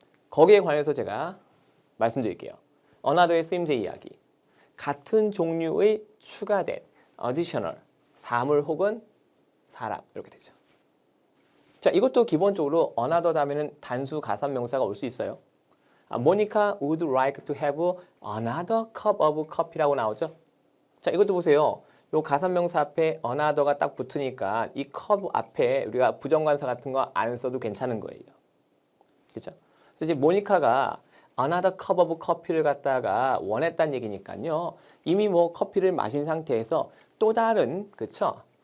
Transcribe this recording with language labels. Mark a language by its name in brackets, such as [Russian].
[Korean] 거기에 관해서 제가 말씀드릴게요. another의 쓰임새 이야기. 같은 종류의 추가된 additional, 사물 혹은 사람 이렇게 되죠. 자, 이것도 기본적으로 another 다음에는 단수 가산 명사가 올 수 있어요. [English] Monica would like to have another cup of coffee [Korean] 라고 나오죠. 자, 이것도 보세요. 요 가산 명사 앞에 another가 딱 붙으니까 이 cup 앞에 우리가 부정관사 같은 거 안 써도 괜찮은 거예요. 그렇죠? 그래서 이제 모니카가 [English] another cup of coffee [Korean] 를 갖다가 원했다는 얘기니까요. 이미 뭐 커피를 마신 상태에서 또 다른 그렇죠?